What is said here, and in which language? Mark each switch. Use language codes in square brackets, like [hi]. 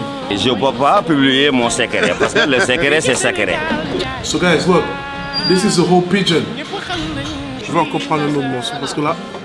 [fr] Je ne peux pas publier mon secret parce que le secret c'est secret. [en] So guys, look, this is a whole pigeon. [fr] Je vais encore prendre un autre morceau parce que là.